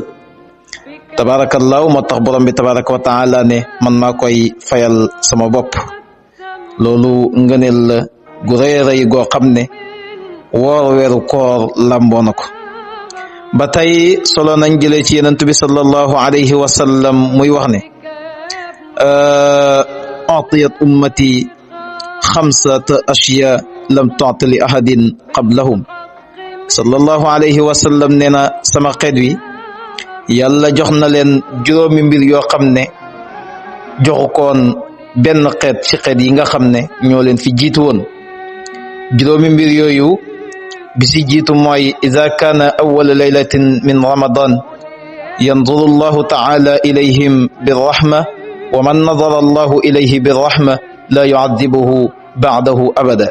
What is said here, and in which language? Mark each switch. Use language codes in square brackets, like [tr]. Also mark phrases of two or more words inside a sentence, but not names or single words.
[wo] tabaarakallaahu moo tax borom bi [ar] تبارك وتعالى [wo] ne man maa koy fayal sama bopp. loolu ngëneel la gu rëy rëy goo xam ne woor weeru koor lamboo na ko. ba tey solo nañ jëlee ci yonent bi [ar] صلى الله عليه وسلم [wo] muy wax ne [ar] أعطيت أمتي 5 أشياء لم تعط لأحد قبلهم. صلى الله عليه وسلم [wo] nee na sama xeet wi yàlla jox na leen juróomi mbir yoo xam ne joxu koon benn xeet ci xeet yi nga xam ne ñoo leen fi jiitu woon. juróomi mbir yooyu bi si jiitu mooy [ar] إذا كان أول ليلة من رمضان ينظر الله تعالى إليهم بالرحمة ومن نظر الله إليه بالرحمة لا يعذبه بعده أبدا.